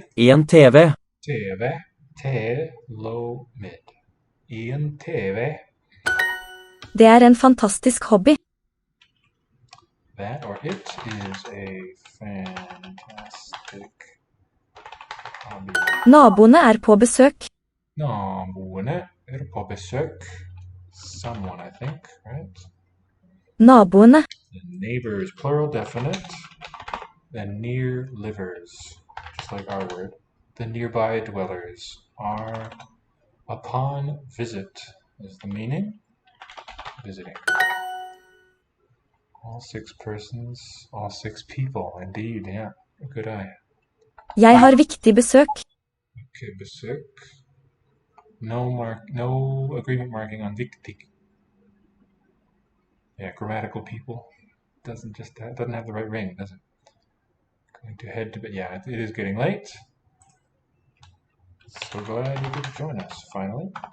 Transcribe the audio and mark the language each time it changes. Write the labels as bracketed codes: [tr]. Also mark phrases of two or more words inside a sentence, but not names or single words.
[no] En TV. TV. T, low, mid. En TV. Det er en fantastisk hobby. [en] That or it is a fantastic hobby. [no] Naboene er på besøk. Naboene på besøk. [en] Someone, I think, right? [no] Naboene. [en] The neighbors, plural definite. The near livers, just like our word. The nearby dwellers are upon visit is the meaning. Visiting. All 6 persons, all 6 people, indeed, yeah. Good eye. [no] Jeg har viktig besøk. Okay, besøk. [en] No agreement marking on viktig. Yeah, grammatical people. Doesn't have the right ring, does it? Going to head to bed. Yeah, it is getting late. So glad you could join us, finally.